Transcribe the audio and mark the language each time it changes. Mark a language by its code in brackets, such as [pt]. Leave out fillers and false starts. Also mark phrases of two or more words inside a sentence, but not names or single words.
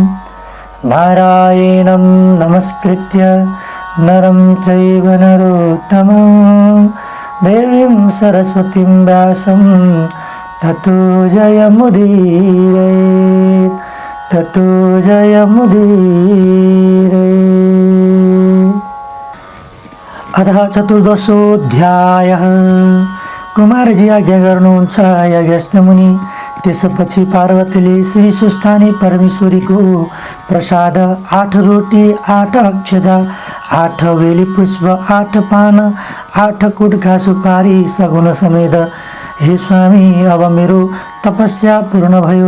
[sa] नारायणं नमस्कृत्य नरं चैव नरोत्तमं देवीं सरस्वतीं व्यासं ततो जयमुदीरयेत् ततो जयमुदीरयेत्। अतः चतुर्दशोऽध्यायः। [ne] कुमारजी आज्ञा गर्नुहुन्छ याज्ञवल्क्य मुनि। त्यसपछि पार्वतीले श्री सुस्थानी परमेश्वरीको प्रसाद 8 रोटी 8 अक्षता 8 बेली पुष्प 8 पान 8 कुटका सुपारी सगुन समेत, हे स्वामी अब मेरो तपस्या पूर्ण भयो।